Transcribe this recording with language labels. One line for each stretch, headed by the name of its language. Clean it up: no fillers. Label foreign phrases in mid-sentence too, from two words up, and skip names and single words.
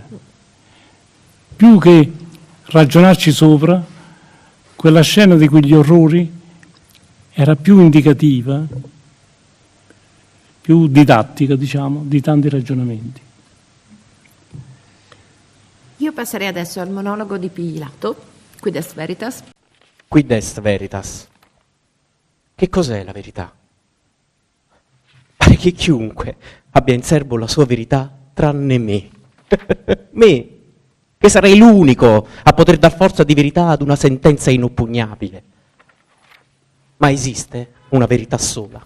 Italian: Più che ragionarci sopra, quella scena di quegli orrori era più indicativa, più didattica, diciamo, di tanti ragionamenti. Io passerei adesso al monologo di Pilato,
Latin: Quid est veritas. Quid est veritas?
Italian: Che cos'è la verità? Pare che chiunque abbia in serbo la sua verità tranne me. Me, che sarei l'unico a poter dar forza di verità ad una sentenza inoppugnabile. Ma esiste una verità sola.